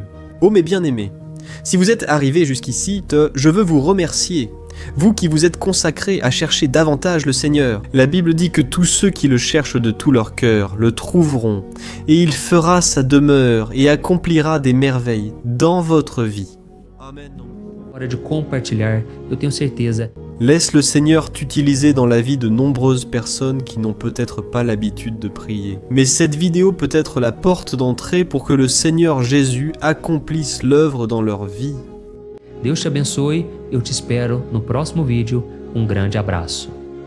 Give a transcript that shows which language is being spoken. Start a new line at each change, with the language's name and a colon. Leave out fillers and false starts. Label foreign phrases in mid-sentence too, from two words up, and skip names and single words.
French: Oh mes bien-aimés, si vous êtes arrivés jusqu'ici, je veux vous remercier. Vous qui vous êtes consacrés à chercher davantage le Seigneur. La Bible dit que tous ceux qui le cherchent de tout leur cœur le trouveront, et il fera sa demeure et accomplira des merveilles dans votre vie. Amen.
Portuguese: Hora de compartilhar, eu tenho certeza.
French: Laisse le Seigneur t'utiliser dans la vie de nombreuses personnes qui n'ont peut-être pas l'habitude de prier. Mais cette vidéo peut être la porte d'entrée pour que le Seigneur Jésus accomplisse l'œuvre dans leur vie.
Portuguese: Deus te abençoe, eu te espero no próximo vídeo. Grande abraço.